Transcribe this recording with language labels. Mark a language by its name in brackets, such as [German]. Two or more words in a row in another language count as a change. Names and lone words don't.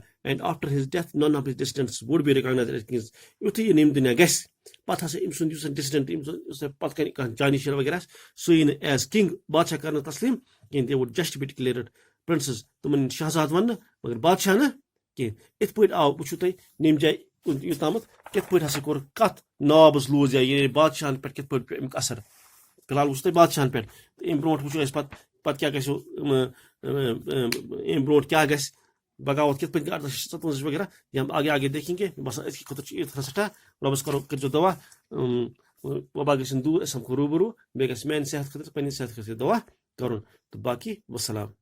[English] and after his death none of his descendants would be recognized as kings. [Kashmiri] یُتھُے یہِ نِم دُنیا گژھِ پتہٕ ہسا أمۍ سُنٛد یُس ڈِسڈنٹ یُس پتہٕ کنہِ کانٛہہ جانی شیر وغیرہ سُہ یی نہٕ [English] as king [Kashmiri] بادشاہ کرنہٕ تسلیٖم کِہینۍ. [English] they would just be declared princes. [Kashmiri] تِمن شہزاد وننہٕ مگر بادشاہ نہٕ کینٛہہ. یِتھ پٲٹھۍ آو وٕچھو تُہۍ نِم جایہِ یوٚتامتھ کِتھ پٲٹھۍ ہسا کوٚر کتھ نابس لوٗز یا یعنی بادشاہن پٮ۪ٹھ کِتھ پٲٹھۍ پیوٚو امیُک اثر. فی الحال وٕچھو تۄہہِ بادشاہن پٮ۪ٹھ تہٕ امہِ برونٛٹھ وٕچھو أسۍ پتہٕ کیٛاہ گژھِ امہِ برونٛٹھ کیٛاہ گژھِ بغاوت کِتھ پٲٹھۍ 1857 وغیرہ یا [Urdu] آگے آگے دیکھیں گے. [Kashmiri] باسان أزکہِ خٲطرٕ چھُ ییٖژ سٮ۪ٹھاہ رۄبس کٔرۍزیو دعا وبا گژھن دوٗر أسۍ سمکھو روٗبروٗ بیٚیہِ گژھِ میانہِ صحت خٲطرٕ پننہِ صحت خٲطرٕ دعا کرُن تہٕ باقی وسلام.